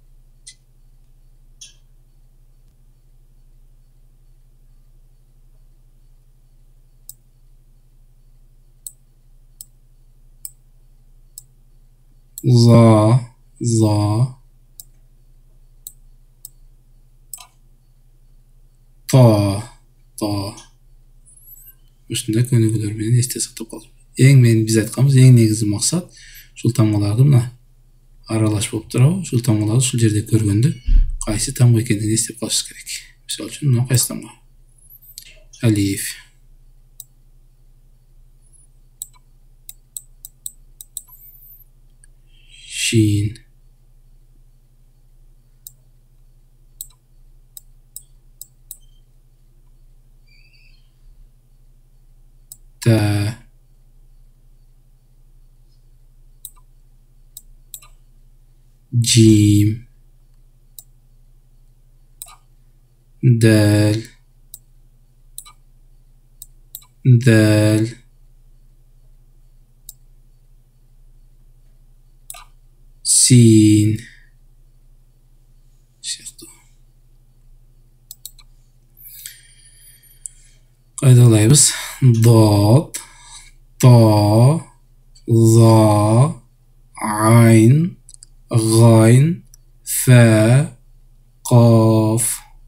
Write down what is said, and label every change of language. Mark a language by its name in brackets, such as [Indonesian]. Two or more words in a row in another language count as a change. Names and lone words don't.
[Arabic] ظاء ظاء. طاء طاء. [Kyrgyz] Ушундай көнүгүүлөр менен эсте сактап калып. Биз айтканбыз эң негизги максат ушул тамгаларды мына аралаш болуп турабы, ушул тамгаларды ушул жерде көргөндө кайсы тамга экенин эстеп калышыбыз керек. Мисалы үчүн мына кайсы тамга? [Arabic] ألف شين. Та. Jim. Dal. Dal. Sin. [Kyrgyz] Qaydalayбыз. [Arabic] Dod, طاء ظاء عين غين فاء قاف.